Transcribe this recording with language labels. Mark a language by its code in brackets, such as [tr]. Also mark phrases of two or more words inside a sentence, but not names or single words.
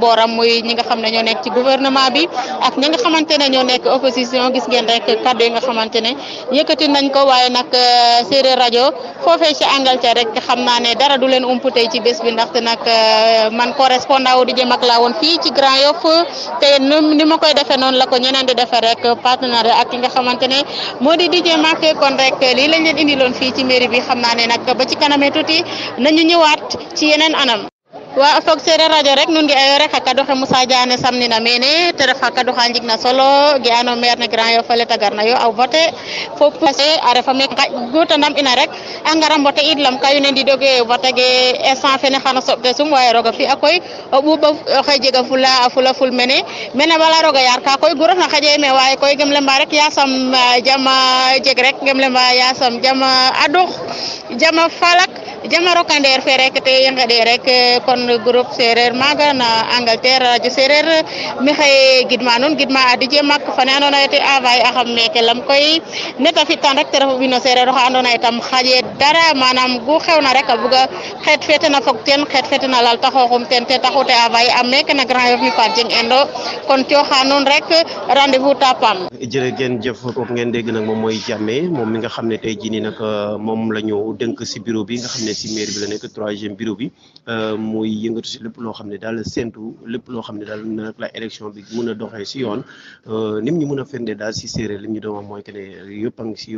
[wo] booram muy ñi nga xam ne ñoo nekk ci gouvernement bi ak ñi nga xamante ne ñoo nekk opposition gis ngeen rek kàddu yi nga xamante ne yëkkati nañ ko waaye nag Séeréer rajo foofee ci Angleterre rek xam naa ne dara du leen umpu tey ci bés bi ndaxte nag man correspondant wu di jëm ak laa woon fii ci Grand Yoff te ni ma koy defee noonu la ko ñeneen di defee rek partenaire ak ki nga xamante ne moo di DJ Mac kon rek lii lañ leen indiloon fii ci mairie bi xam naa ne nag ba ci kanamee tuuti nañu ñëwaat ci yeneen anam. [srr] wa fog Séeréer rajo rek nun ngi ayo rek hakka doxe Moussa Diané samnina mene te ref hakka doxa njigna solo ge ano maire ne Grand Yoff fele tagarna yo a voté fo passé a refa me gutanam ina rek a ngara mbote id lam kayu ne ndidoge vote ge instant fene xana soɓte sum waye roga fi a koy o ɓuɓa oxe jega fula ful mene bala roga yaar ka koy gu refna xaƴe me waye koy gem lemba rek yasam jama jeg rek gem lemba yasam jama adux jama falak jama rokandeer fe rek te i ngeɗe rek kon groupe Séeréer maaga na Angleterre radio Séeréer mi xaye gidma nuun gidma a DJ Mac fane andoona yee te envoyer axam meeke lam koy neta fi'tan rek te ref o ɓiy no Séeréer oxa andoona yee tam xaƴe dara manam gu xewna rek a buga xeet fe ten a fog teen xeet fe ten a lalta xooxum ten te taxu te envoyer am meeke na Grand Yoff mi Fatou Dieng Endo kon cooxa nuun rek rendez-vous tapam. [wo] jërë ngeen jëf kooku ngeen dégg nag moom mooy Jammeh moom mi nga xam ne tey jii nii nag moom la ñu dënk si bureau bi nga xam ne si mairie bi la nekk 3e bureau bi muy yëngatu si lépp loo xam ne daal séntu lépp loo xam ne daal nag la élection bi mun a doxee si yoon nim ñu mun a firnde daal si séeréer li ñu doon wax mooy que ne yëpp a ngi si